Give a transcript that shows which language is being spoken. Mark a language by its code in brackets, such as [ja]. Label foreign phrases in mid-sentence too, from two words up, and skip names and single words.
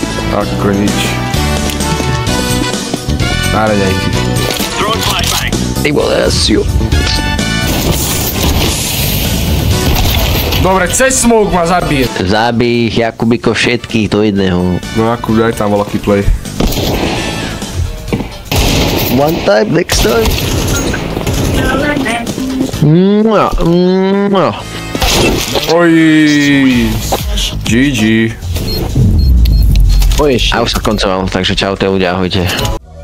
[sk] Ako nič. Na raňajky. Ty vole Asiu. Dobre, cez smoke ma zabije. Zabij ich, Jakubiko, všetkých do jedného. No Jakub, daj tam voľaký play. [en] One time, next time. [sk] Oj. GG. A už sa koncoval, takže čaute ľudia, ahojte.